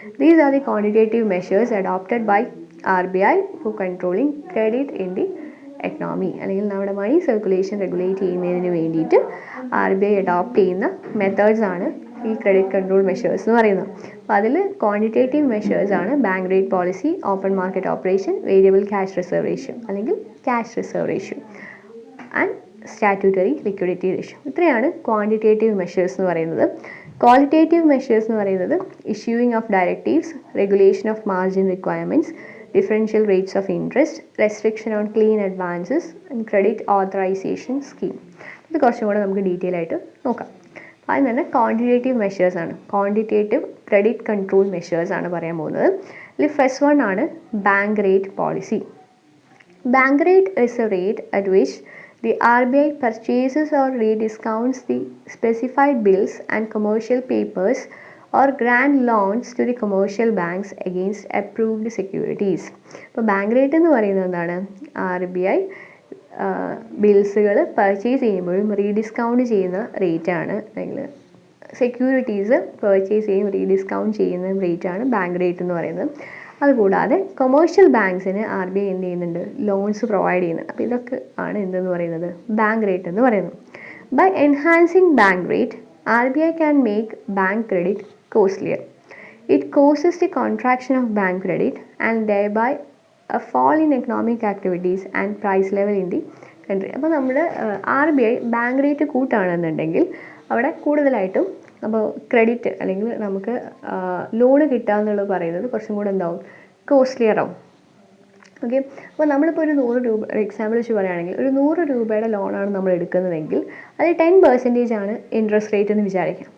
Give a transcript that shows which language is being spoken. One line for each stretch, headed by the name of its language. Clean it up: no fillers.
English: These are the quantitative measures adopted by RBI for controlling credit in the
Malayalam: economy, അല്ലെങ്കിൽ നമ്മുടെ മണി circulation regulate ചെയ്യുന്നതിന് വേണ്ടിയിട്ട് RBI adopt ചെയ്യുന്ന methods ആണ് ഈ ക്രെഡിറ്റ് കൺട്രോൾ മെഷേഴ്സ് എന്ന് പറയുന്നത്. അപ്പോൾ അതിൽ ക്വാണ്ടിറ്റേറ്റീവ് മെഷേഴ്സ് ആണ് bank rate policy, open market operation, variable cash reserve ratio അല്ലെങ്കിൽ cash reserve ratio and statutory liquidity ratio. ഇത്രയാണ് ക്വാണ്ടിറ്റേറ്റീവ് മെഷേഴ്സ് എന്ന് പറയുന്നത്. ക്വാളിറ്റേറ്റീവ് മെഷേഴ്സ് എന്ന് പറയുന്നത് issuing of directives, regulation of margin requirements,
English: differential rates of interest, restriction on clean advances and credit authorization scheme.
Malayalam: ഇത് കുറച്ചും കൂടെ നമുക്ക് ഡീറ്റെയിൽ ആയിട്ട് നോക്കാം. ആദ്യം തന്നെ ക്വാണ്ടിറ്റേറ്റീവ് മെഷേഴ്സ് ആണ്, ക്വാണ്ടിറ്റേറ്റീവ് ക്രെഡിറ്റ് കൺട്രോൾ മെഷേഴ്സ് ആണ് പറയാൻ പോകുന്നത്. ഇതിൽ ഫസ്റ്റ് വൺ ആണ് bank rate policy.
English: Bank rate is a rate at which the RBI purchases or rediscounts the specified bills and commercial papers or grant loans to the commercial banks against approved securities.
Malayalam: ഇപ്പോൾ bank rate എന്ന് പറയുന്നത് എന്താണ്? RBI ബിൽസുകൾ purchase ചെയ്യുമ്പോഴും rediscount ചെയ്യുന്ന റേറ്റാണ്, അല്ലെങ്കിൽ securities purchase ചെയ്യും rediscount ചെയ്യുന്ന റേറ്റാണ് ബാങ്ക് റേറ്റ് എന്ന് പറയുന്നത്. അതുകൂടാതെ കൊമേഴ്ഷ്യൽ ബാങ്ക്സിന് RBI എന്ത് ചെയ്യുന്നുണ്ട്? ലോൺസ് പ്രൊവൈഡ് ചെയ്യുന്നുണ്ട്. അപ്പോൾ ഇതൊക്കെ ആണ് എന്തെന്ന് പറയുന്നത്? ബാങ്ക് റേറ്റ് എന്ന് പറയുന്നത്.
English: By enhancing bank rate RBI can make bank credit costlier. It causes the contraction of bank credit and thereby a fall in economic activities and price level in the country.
Malayalam: അപ്പോൾ നമ്മൾ RBI bank rate കൂട്ടുകയാണെന്നുണ്ടെങ്കിൽ അവിടെ കൂടുതലായിട്ടും അപ്പോൾ credit അല്ലെങ്കിൽ നമുക്ക് loan കിട്ടുക എന്നുള്ളത് പറയുന്നത് കുറച്ചും കൂടെ എന്താവും? കോസ്റ്റ്ലിയർ ആവും. ഓക്കെ, അപ്പോൾ നമ്മളിപ്പോൾ ഒരു 100 രൂപ എക്സാമ്പിൾ വെച്ച് പറയുകയാണെങ്കിൽ ഒരു 100 രൂപയുടെ ലോണാണ് നമ്മൾ എടുക്കുന്നതെങ്കിൽ അത് 10% ആണ് ഇൻട്രസ്റ്റ് റേറ്റ് എന്ന് വിചാരിക്കാം.